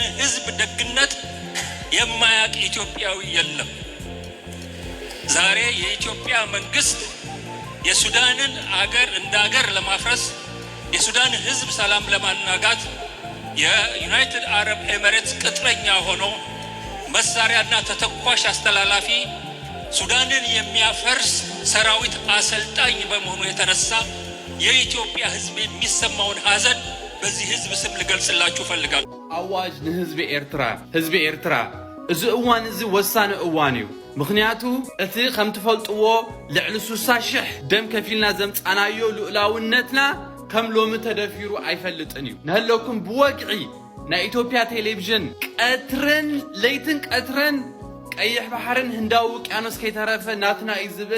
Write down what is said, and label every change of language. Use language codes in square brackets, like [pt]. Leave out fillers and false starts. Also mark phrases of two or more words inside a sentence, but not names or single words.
[am] ህዝብ ደግነት የማያውቅ ኢትዮጵያዊ የለም። ዛሬ የኢትዮጵያ መንግስት የሱዳንን አገር እንደ አገር ለማፍረስ የሱዳን ህዝብ ሰላም ለማናጋት የዩናይትድ አረብ ኤሚሬትስ ቅጥረኛ ሆኖ መሳሪያና ተተኳሽ አስተላላፊ ሱዳንን የሚያፈርስ ሰራዊት አሰልጣኝ በመሆኑ የተነሳ የኢትዮጵያ ህዝብ የሚሰማውን ሐዘን በዚህ ህዝብ ስም ልገልጽላችሁ ፈልጋለሁ። [ti] አዋጅ ለህዝብ ኤርትራ እዚ እዋን እዚ ወሳነ እዋን እዩ። ምክንያቱ እቲ ከም ትፈልጥዎ ልዕሊ 60,000 ደም ከፊልና ዘምፃናዮ ልኡላውነትና ከም ሎሚ ተደፊሩ አይፈልጥን እዩ። ንህለኩም ብወግዒ ናይ ኢትዮጵያ ቴሌቪዥን ቀትርን ለይትን ቀትርን ቀይሕ ባሕርን ህንዳዊ ውቅያኖስ ከይተረፈ ናትና እዩ ዝብል